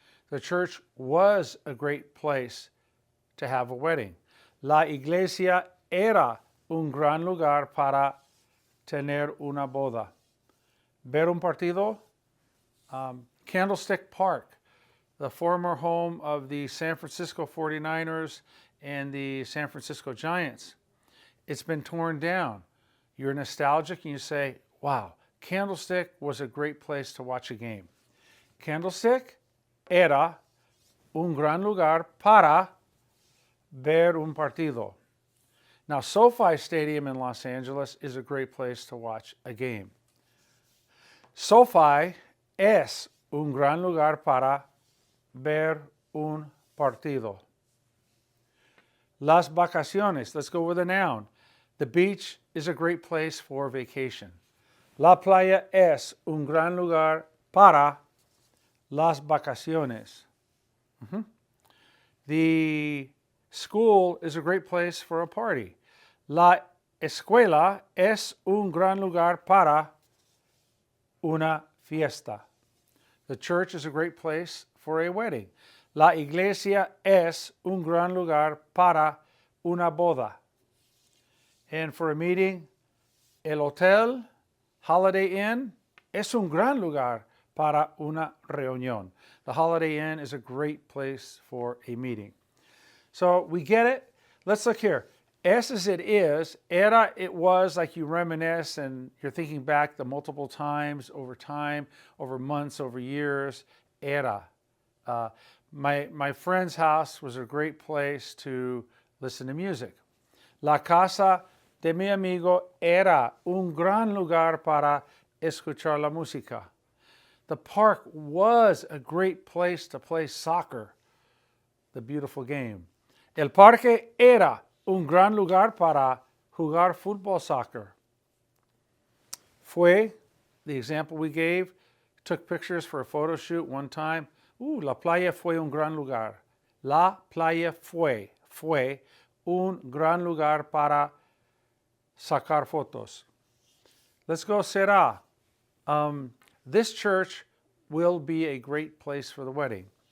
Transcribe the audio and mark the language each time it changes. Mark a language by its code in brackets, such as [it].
[en] The church was a great place to have a wedding. [es] La iglesia era un gran lugar para tener una boda. Ver un partido, [en] Candlestick Park, the former home of the San Francisco 49ers and the San Francisco Giants. It's been torn down. You're nostalgic and you say, wow, Candlestick was a great place to watch a game. [es] Candlestick era un gran lugar para ver un partido. [en] Now, SoFi Stadium in Los Angeles is a great place to watch a game. [es] SoFi es un gran lugar para ver un partido. Las vacaciones, [en] let's go with a noun. The beach is a great place for vacation. [es] La playa es un gran lugar para las vacaciones. [en] The school is a great place for a party. [es] La escuela es un gran lugar para una fiesta. [en] The church is a great place for a wedding. [es] La iglesia es un gran lugar para una boda. [en] And for a meeting, [es] el hotel, Holiday Inn, es un gran lugar para una reunión. [en] The Holiday Inn is a great place for a meeting. So we get it. Let's look here. Es as it is, era, it was, like you reminisce and you're thinking back the multiple times, over months, over years, era. My friend's house was a great place to listen to music. [es] La casa de mi amigo era un gran lugar para escuchar la música. [en] The park was a great place to play soccer, the beautiful game. [es] El parque era un gran lugar para jugar fútbol, soccer. [en] Fue, the example we gave, took pictures for a photo shoot one time. [es] La playa fue un gran lugar. La playa fue un gran lugar para sacar fotos. [en] Let's go, será. This church will be a great place for the wedding.